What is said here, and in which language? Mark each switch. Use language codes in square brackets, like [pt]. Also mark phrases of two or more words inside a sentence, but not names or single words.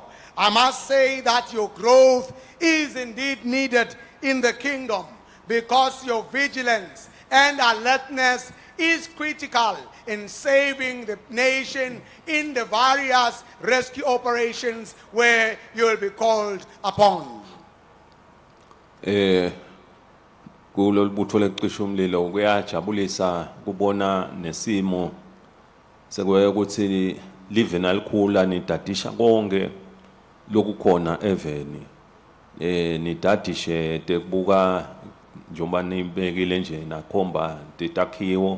[en] I must say that your growth is indeed needed in the kingdom because your vigilance and alertness is critical in saving the nation in the various rescue operations where you will be called upon. [ss] Kulo libutho leqisha umlilo kuyajabulisa kubona nesimo ukuthi live nalikhula nidadisha konke lokukhona eveni nidadishe tekubuka njengoba nibekile nje nakhomba tetakhiwo